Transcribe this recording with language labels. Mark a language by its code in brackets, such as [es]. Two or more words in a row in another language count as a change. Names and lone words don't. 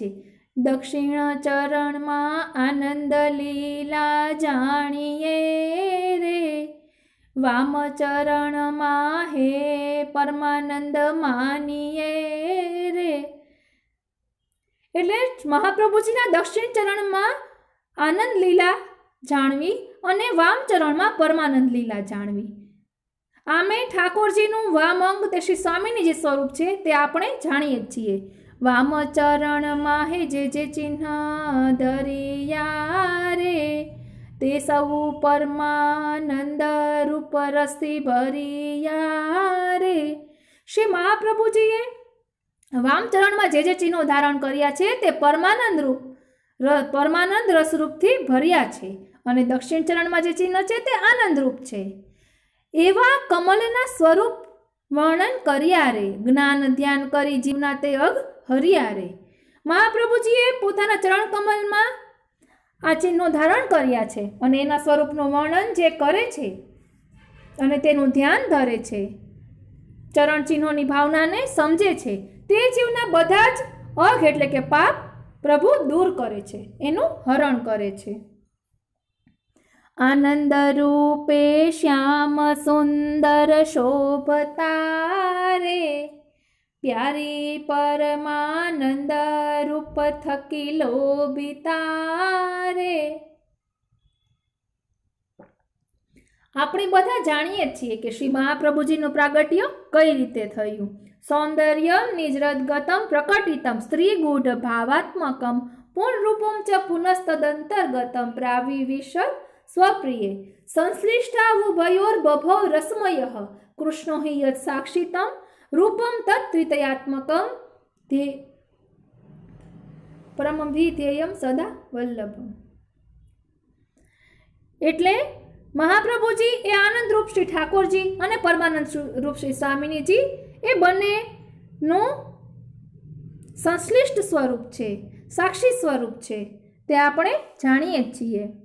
[gu] દક્ષિણ ચરણમાં આનંદ લીલા જાણીએ રે, વામ ચરણમાં હે પરમાનંદ માનીએ રે. એટલે મહાપ્રભુજીના દક્ષિણ ચરણમાં આનંદ લીલા જાણવી અને વામ ચરણમાં પરમાનંદ લીલા જાણવી. આમે ઠાકોરજીનું વામ અંગ તે શ્રી સ્વામીની સ્વરૂપ છે તે આપણે જાણીએ છીએ. વામ ચરણ માંહે જે ચિહ્ન ધરિયા રે, તે સૌ પરમાનંદ રૂપ રસથી ભરિયા રે. શ્રી મહાપ્રભુજીએ વામ ચરણ મેં જે ચિહ્નો ધારણ કર્યા છે તે પરમાનંદ રસ રૂપથી ભર્યા છે અને દક્ષિણ ચરણ મેં જે ચિહ્ન છે તે આનંદ રૂપ છે. એવા કમળના સ્વરૂપ વર્ણન કર્યા રે, જ્ઞાન ધ્યાન કરી જીવના તે અઘ હર્યા રે. મહાપ્રભુજીએ પોતાના ચરણ કમળ મેં આ ચિહ્નો ધારણ કર્યા છે અને એના સ્વરૂપનું વર્ણન જે કરે છે અને તેનું ધ્યાન ધરે છે, ચરણ ચિહ્નોની ભાવનાને સમજે છે, તે જીવના બધા જ અઘ એટલે કે પાપ પ્રભુ દૂર કરે છે, એનું હરણ કરે છે. આનંદ રૂપે શ્યામ સુંદર શોભતા રે, પ્યારી પરમાનંદ રૂપ થકી લોભિતા રે. આપણે બધા જાણીએ છીએ કે શ્રી મહાપ્રભુજીનું પ્રાગટ્ય કઈ રીતે થયું. [sa] સૌંદર્યમ નિજરદગતમ પ્રકટિતમ સ્ત્રીગૂઢ ભાવાત્મકમ પૂર્ણરૂપમ ચ પુનસ્તદંતર્ગતમ પ્રાવિવિશત स्वप्रिये संश्लिष्टावुभयोर्बभौ रसमयः कृष्णो हि यत् साक्षितं रूपं तत् त्रितयात्मकं પરમભિધેયમ સદા વલ્લભમ. [gu] એટલે મહાપ્રભુજી એ આનંદ રૂપ શ્રી ઠાકોરજી અને પરમાનંદ રૂપ શ્રી સ્વામિનીજી એ બંનેનું સંશ્લિષ્ટ સ્વરૂપ છે, સાક્ષી સ્વરૂપ છે, તે આપણે જાણીએ છીએ.